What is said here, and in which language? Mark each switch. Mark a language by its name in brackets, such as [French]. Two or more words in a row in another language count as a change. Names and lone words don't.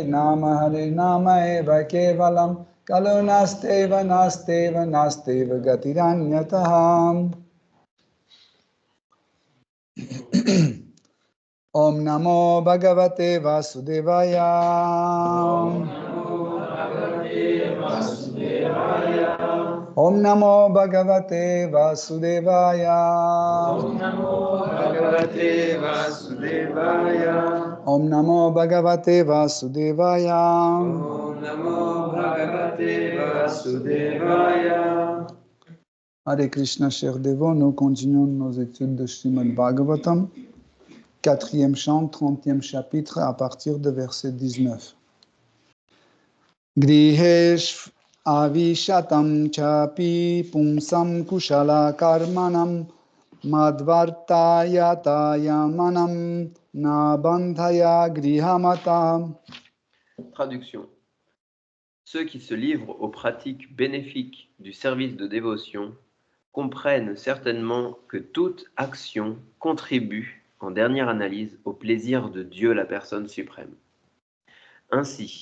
[Sanskrit] एव केवलम् कलौ नास्त्येव गतिरन्यथाहम् ॐ नमो भगवते वासुदेवाय ॐ नमो भगवते वासुदेवाय ॐ नमो भगवते वासुदेवाय ॐ नमो भगवते वासुदेवाय ॐ नमो भगवते वासुदेवाय. [French] Hare Krishna, chers dévots, nous continuons nos études de Srimad Bhagavatam, 4e chant, 30e chapitre, à partir de verset 19. [Sanskrit] गृहेष् आविशतां चापि पुंसां कुशल कर्मणाम् मद्वार्तायातया मानां न बन्धाय गृहमताः. [French] Traduction. Ceux qui se livrent aux pratiques bénéfiques du service de dévotion comprennent certainement que toute action contribue, en dernière analyse, au plaisir de Dieu la personne suprême.